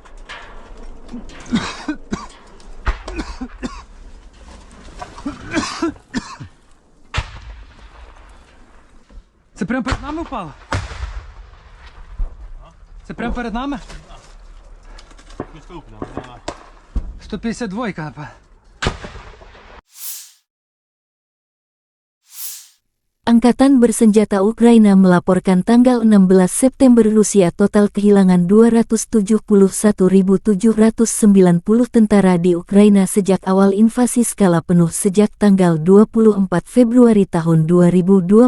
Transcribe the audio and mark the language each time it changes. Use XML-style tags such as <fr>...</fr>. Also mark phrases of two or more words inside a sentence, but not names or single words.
<uk>Це прямо перед нами впало? Це прямо перед нами? 152, напевно.</uk> <id>Angkatan Bersenjata Ukraina melaporkan tanggal 16 September Rusia total kehilangan 271.790 tentara di Ukraina sejak awal invasi skala penuh sejak tanggal 24 Februari tahun 2022.</id>